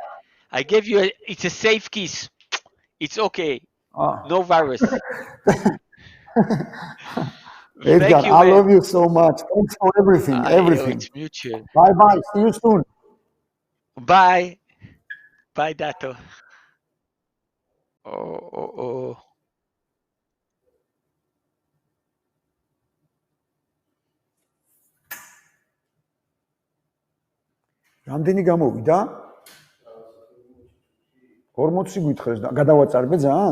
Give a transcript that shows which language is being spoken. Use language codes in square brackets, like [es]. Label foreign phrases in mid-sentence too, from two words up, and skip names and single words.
[en] I gave you. It's a safe kiss. It's okay. Ah, No virus. Edgar, Thank you, I man. love you so much. Thanks for everything, everything. It's mutual. Bye bye. See you soon. Bye. Bye, Dato. Oh, oh, oh. [ka] რამდენი გამოვიდა? 40 გითხრეს და გადავაწარბე ძალიან?